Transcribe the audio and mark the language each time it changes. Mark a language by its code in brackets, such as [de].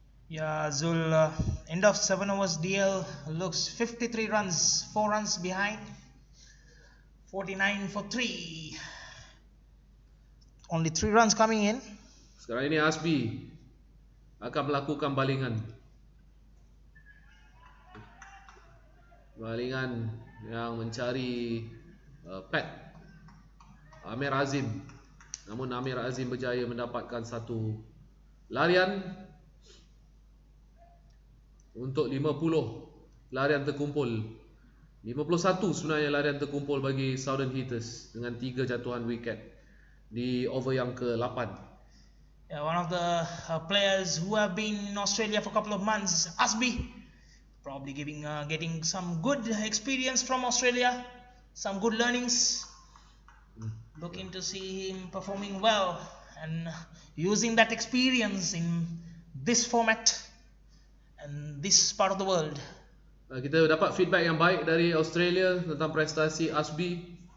[en] Yeah, Zul, end of 7 overs DL looks 53 runs, 4 runs behind, 49 for 3. Only 3 runs coming in. [ms] Sekarang ini Asbi akan melakukan balingan. Balingan yang mencari pad Amir Azim. Namun Amir Azim berjaya mendapatkan 1 larian untuk 50 larian terkumpul. 51 sebenarnya larian terkumpul bagi Southern Hitters dengan 3 jatuhan wiket di over yang ke-8. [en] Yeah, one of the players who have been in Australia for a couple of months, Asbi, probably getting some good experience from Australia, some good learnings. Looking to see him performing well and using that experience in this format and this part of the world. [ms] Kita dapat feedback yang baik dari Australia tentang prestasi Asbi.